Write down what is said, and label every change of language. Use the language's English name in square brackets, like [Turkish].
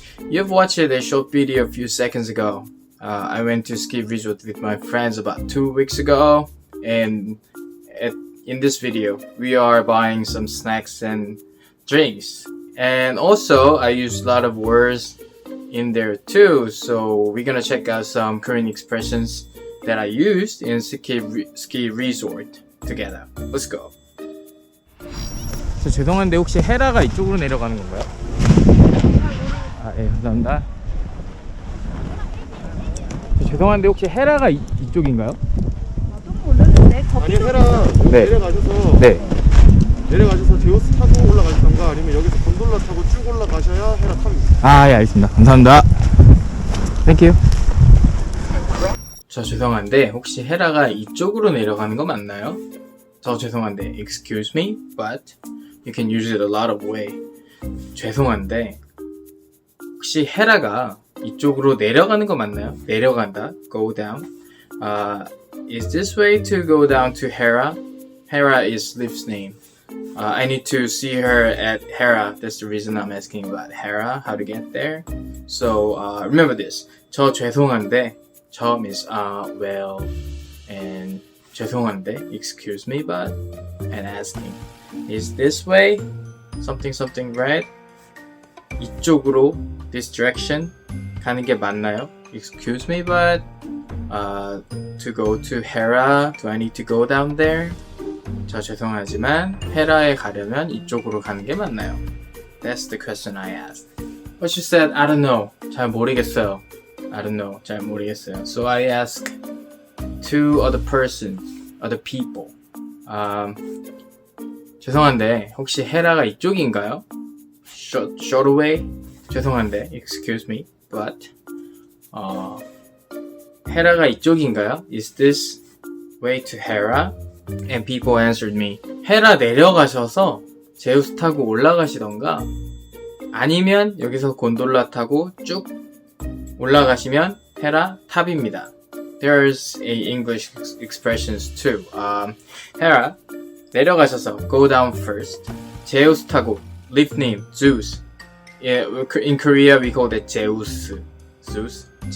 [English] You've watched a short video a few seconds ago. I went to ski resort with my friends about 2 weeks ago, and in this video, we are buying some snacks and drinks. And also, I used a lot of words in there too, so we're gonna check out some Korean expressions that I used in ski resort together. Let's go. [Korean] 저 죄송한데 혹시 헤라가 이쪽으로 내려가는 건가요? 아, 예, 감사합니다. 저 죄송한데 혹시 헤라가 이쪽인가요? 아니 헤라 네. 내려가셔서 내려가셔서 제우스 타고 올라가시던가 아니면 여기서 곤돌라 타고 쭉 올라가셔야 헤라 탑입니다. 아, 예, 알겠습니다. 감사합니다. 땡큐. 저 죄송한데 혹시 헤라가 이쪽으로 내려가는 거 맞나요? 저 죄송한데 [English] excuse me, but you can use it a lot of way. [Korean] 죄송한데 혹시 헤라가 이쪽으로 내려가는 거 맞나요? 내려간다, [English] go down. Is this way to go down to Hera? Hera is Liv's name. I need to see her at Hera. That's the reason I'm asking about Hera, how to get there. So remember this. [Korean] 저 죄송한데, [English] 저 means well, and 죄송한데, excuse me, but, and asking, is this way? Something right? [Korean] 이쪽으로, [English] this direction [Korean] 가는 게 맞나요? [English] Excuse me, but to go to Hera, do I need to go down there? [Korean] 저 죄송하지만 헤라에 가려면 이쪽으로 가는 게 맞나요? [English] That's the question I asked. But she said, I don't know. [Korean] 잘 모르겠어요. [English] I don't know. 잘 모르겠어요. So I asked two other persons, other people. [Korean] 죄송한데 혹시 헤라가 이쪽인가요? [English] Short away? [Korean] 죄송한데, [English] excuse me, but [Korean] 헤라가 이쪽인가요? [English] Is this way to Hera? And people answered me. [Korean] 헤라 내려가셔서 제우스 타고 올라가시던가 아니면 여기서 곤돌라 타고 쭉 올라가시면 헤라 탑입니다. [English] There's a English expressions too. [Korean] 헤라 내려가셔서 [English] go down first. [Korean] 제우스 타고 [English] Live name Zeus. Yeah, in Korea we call that Zeus. Zeus.